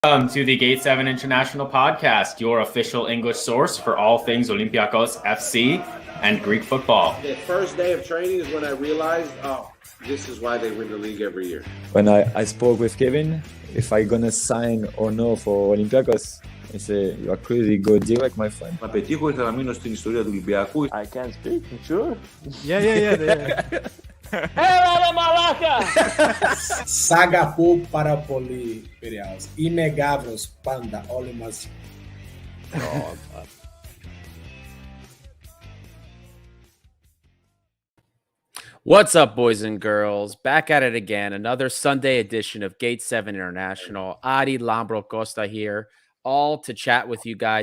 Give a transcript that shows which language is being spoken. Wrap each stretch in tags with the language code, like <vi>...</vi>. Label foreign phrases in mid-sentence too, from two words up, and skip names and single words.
<en>Welcome to the Gate 7 International Podcast, your official English source for all things Olympiacos FC and Greek football. The first day of training is when I realized, this is why they win the league every year. When I spoke with Kevin, if I gonna sign or no for Olympiacos, he said, you are crazy, go direct, my friend.</en> <el>Να πετύχω, ήθελα να μείνω στην ιστορία του Ολυμπιακού.</el> <en>I can't speak, sure. Yeah.</en> <el>Έλα μαλάκα! Σ' αγαπώ πάρα πολύ, Πειραιάς. Είμαι γάβρος πάντα, όλοι μαζί.</el> <en>What's up, boys and girls? Back at it again. Another Sunday edition of Gate 7 International. Adi Lambro Costa here, all to chat with you guys.</en>